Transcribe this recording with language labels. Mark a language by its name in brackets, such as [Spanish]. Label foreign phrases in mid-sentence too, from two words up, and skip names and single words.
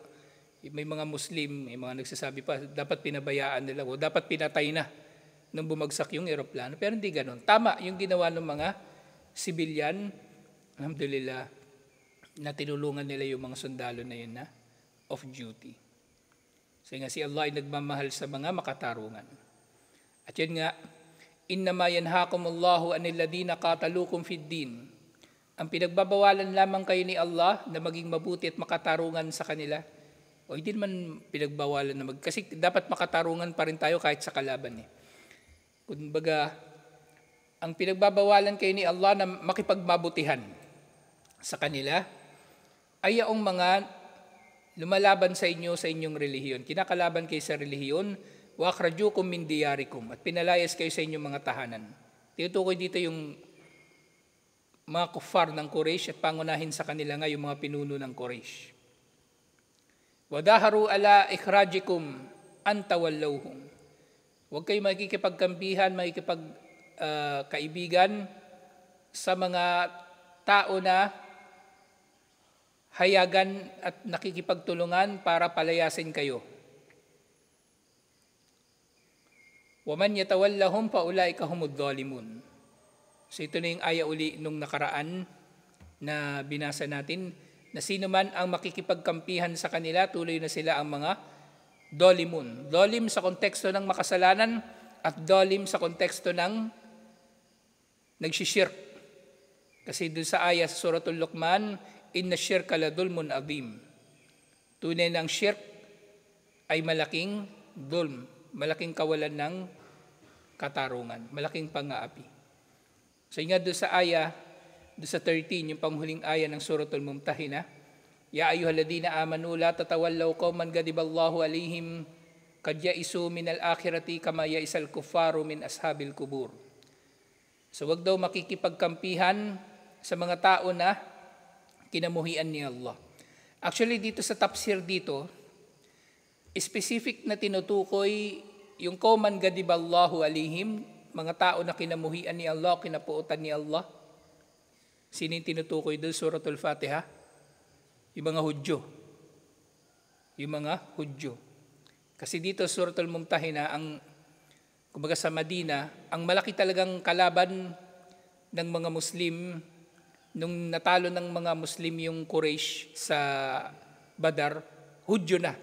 [Filipino] May mga Muslim, may mga nagsasabi pa, dapat pinabayaan nila o dapat pinatay na nung bumagsak yung eroplano. Pero hindi ganun. Tama yung ginawa ng mga sibilyan, alhamdulillah, na tinulungan nila yung mga sundalo na yun na off-duty. So nga si Allah ay nagmamahal sa mga makatarungan. At yun nga, [Arabic] إنما ينهاكم الله عن الذين قاتلوكم في الدين. [Filipino] Ang pinagbabawalan lamang kayo ni Allah na maging mabuti at makatarungan sa kanila. O hindi naman pinagbawalan na kasi dapat makatarungan pa rin tayo kahit sa kalaban. Kumbaga, ang pinagbabawalan kayo ni Allah na makipagmabutihan sa kanila ay ang mga lumalaban sa inyo sa inyong relihiyon. Kinakalaban kayo sa relihiyon, [Arabic] وأخرجوكم من دياركم, [Filipino] at pinalayas kayo sa inyong mga tahanan. Tinutukoy dito yung mga kuffar ng Quraysh at pangunahin sa kanila nga yung mga pinuno ng Quraysh. [Arabic] وظاهروا على إخراجكم أن تولوهم. [Filipino] Huwag kayo makikipagkampihan, kaibigan sa mga tao na hayagan at nakikipagtulungan para palayasin kayo. [Arabic] ومن يتولهم فأولئك هم الظالمون. [Filipino] So ito na yung aya uli nung nakaraan na binasa natin, na sino man ang makikipagkampihan sa kanila, tuloy na sila ang mga dolimun. Dolim sa konteksto ng makasalanan at dolim sa konteksto ng nagsishirk. Kasi doon sa aya sa Suratul Luqman, [Arabic] إن الشرك لظلم عظيم. [Filipino] Tunay ng shirk ay malaking dulm, malaking kawalan ng katarungan, malaking pang-aapi. So nga doon sa aya, doon sa 13, yung panghuling aya ng Suratul Mumtahina, [Arabic] يا أيها الذين آمنوا لا تتولوا قوما غضب الله عليهم قد يئسوا من الآخرة كما يئس الكفار من أصحاب القبور. [Filipino] So wag daw makikipagkampihan sa mga tao na kinamuhian ni Allah. Actually dito sa tafsir dito, specific na tinutukoy yung [Arabic] قوما غضب الله عليهم, [Filipino] mga tao na kinamuhian ni Allah, kinapuutan ni Allah. Sino yung tinutukoy doon? Suratul Fatiha? Yung mga Hudyo. Kasi dito sa Suratul Mumtahina, kumbaga sa Madina, ang malaki talagang kalaban ng mga Muslim, nung natalo ng mga Muslim yung Quraysh sa Badar, Hudyo na.